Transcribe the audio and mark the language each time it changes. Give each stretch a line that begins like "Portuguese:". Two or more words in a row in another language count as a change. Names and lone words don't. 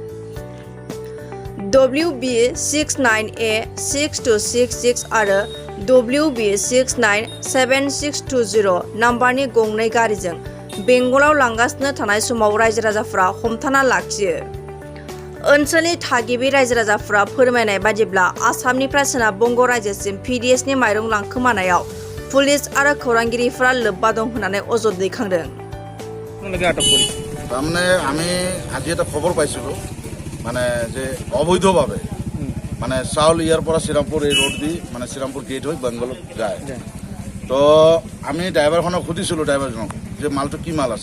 Bodo: WB69A6266 आरो WB697620 नाम्बारनि गंनै गारिजों बेंगलाव लांगासिनो थानाय समाव रायजो राजाफोरा हमथाना लाखियो। ओनसोलनि थागिबि रायजो राजाफोरा फोरमायनाय बादिब्ला आसामनिफ्राय सोनाब बंग रायजोसिम PDSनि माइरं लांखोमानायाव पुलिस आरो खौरांगिरिफोरा लोब्बा दं होननानै अजद दैखांदों।
Assamese: তাৰমানে আমি আজি এটা খবৰ পাইছিলোঁ মানে যে অবৈধভাৱে মানে চাউল ইয়াৰ পৰা শ্ৰীৰামপুৰ এই ৰোড দি মানে শ্ৰীৰামপুৰ গেট হৈ বেংগলত যায়। তো আমি ড্ৰাইভাৰখনক সুধিছিলোঁ ড্ৰাইভাৰজনক যে মালটো কি মাল আছে।